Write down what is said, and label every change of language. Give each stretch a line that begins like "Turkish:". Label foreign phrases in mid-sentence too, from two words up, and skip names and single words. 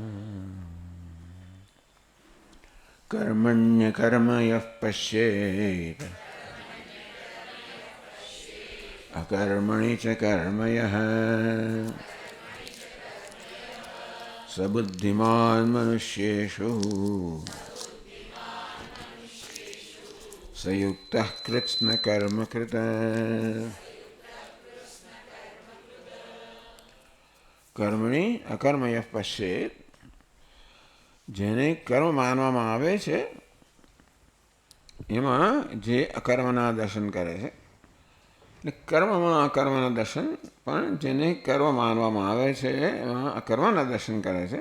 Sanskrit: कर्मण्यकर्म यः पश्येत् अकर्मणि च कर्म यः स बुद्धिमान् मनुष्येषु स युक्तः कृत्स्नकर्मकृत्। कर्मणि अकर्म यः पश्येत्,
Gujarati: જેને કર્મ માનવામાં આવે છે એમાં જે અકર્મના દર્શન કરે છે, એટલે કર્મમાં અકર્મના દર્શન, પણ જેને કર્મ માનવામાં આવે છે એમાં અકર્મના દર્શન કરે છે.